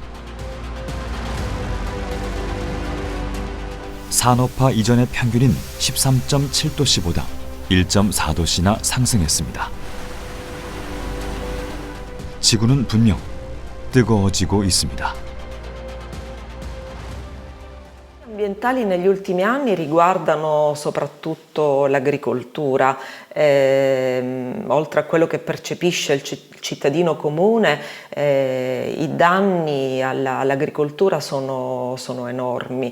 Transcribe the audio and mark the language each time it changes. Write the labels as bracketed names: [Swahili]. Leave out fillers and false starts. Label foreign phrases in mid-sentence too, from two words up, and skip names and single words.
[Korean] 산업화 이전의 평균인 13.7도씨보다 1.4도씨나 상승했습니다. 지구는 분명 뜨거워지고 있습니다. [Italian] Ambientali negli ultimi anni riguardano soprattutto l'agricoltura, oltre a quello che percepisce il cittadino comune, i danni all'agricoltura sono enormi.